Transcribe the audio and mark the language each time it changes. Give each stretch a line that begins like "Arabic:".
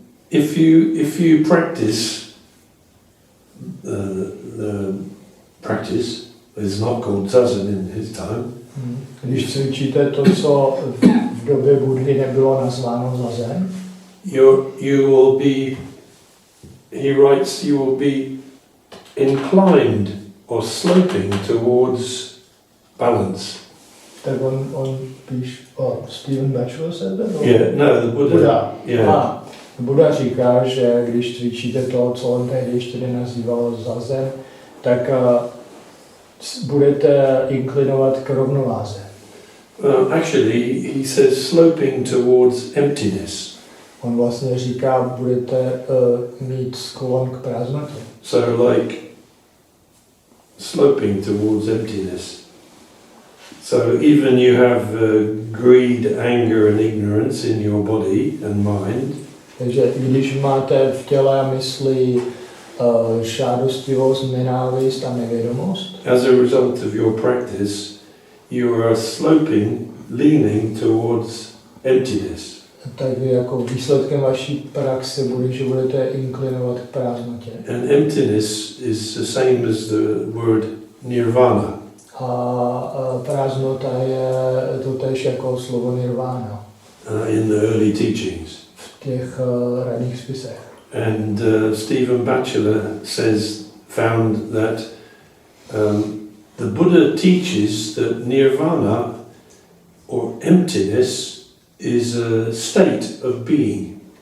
English: If you practice the practice, it's not called zazen in his time.
Czech: Když cvičíte to, co v době Budhy nebylo nazváno zazen,
English: you will be, he writes, you will be inclined or sloping towards balance.
Czech: tak on píš, Stephen Batchelor
English: said that? Yeah, no, the Buddha. Yeah.
Czech: Buddha říká, že když cvičíte to, co on tehdy ještě nenazýval zazen, tak budete inklinovat k rovnováze.
English: Actually, he says sloping towards emptiness.
Czech: On vlastně říká, budete mít sklon k prázdnotě.
English: So like sloping towards emptiness. So even you have greed, anger and ignorance in your body and mind.
Czech: Takže když máte v těle a mysli žádostivost, nenávist a nevědomost,
English: as a result of your practice, you are sloping, leaning towards emptiness.
Czech: tak jako výsledkem vaší praxe bude, že budete inklinovat k prázdnotě.
English: And emptiness is the same as the word nirvana.
Czech: A prázdnota je totéž jako slovo nirvana
English: In the early teachings.
Czech: v těch raných spisech.
English: And Stephen Batchelor found that the Buddha teaches that nirvana or emptiness is a state of being.